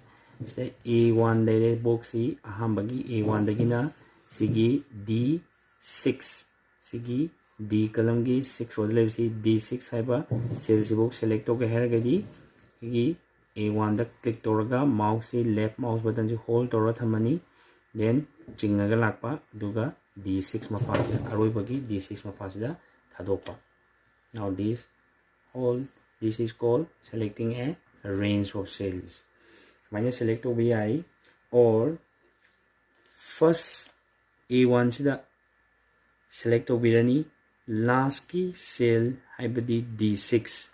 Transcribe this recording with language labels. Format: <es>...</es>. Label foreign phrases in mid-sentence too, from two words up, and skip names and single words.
<mni>So A1 dai box si ahambagi A1 dagina sigi D6 sigi D column gi 6 rodle si D6 haiba cell si box select to ke hergadi gi A1 da click toraga mouse si</mni> <en>left mouse button</en> <mni>si hold tora thamani, then chingaga lakpa duga D6 mapasida aroibagi D6 mapasida thadokpa.</mni> <en>Now this is called selecting a range of cells.</en> <mni>Manya select OBI or first A1 sida select obirani</mni> <en>last key cell</en> <mni>haibadi D6.</mni>